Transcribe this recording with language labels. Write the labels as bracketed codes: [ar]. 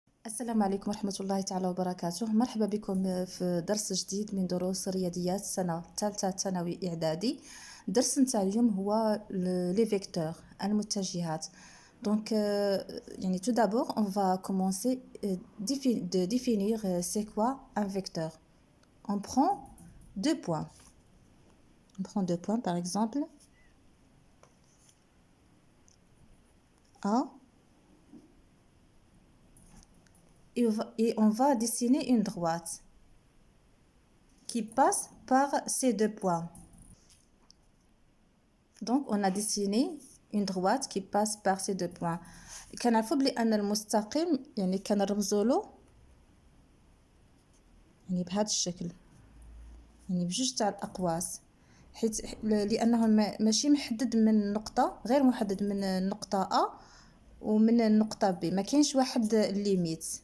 [ar] السلام عليكم ورحمة الله تعالى وبركاته. مرحبا بكم في درس جديد من دروس الرياضيات سنة ثالثة ثانوي إعدادي. الدرس نتاع اليوم هو [fr] لي فيكتور [ar] المتجهات. [fr] Donc, tout d'abord, on va commencer de définir c'est quoi un vecteur. On prend deux points. On prend deux points, par exemple, A, et on va dessiner une droite qui passe par ces deux points. Donc, on a dessiné une droite qui passe par ces deux points. [ar] كنعرفوا بلي أن المستقيم كنرمزوا له بهذا الشكل، بجوج تاع الأقواس، حيت لأنه ماشي محدد من نقطة، غير محدد من النقطة A ومن النقطة B، ما كاينش واحد ليميت.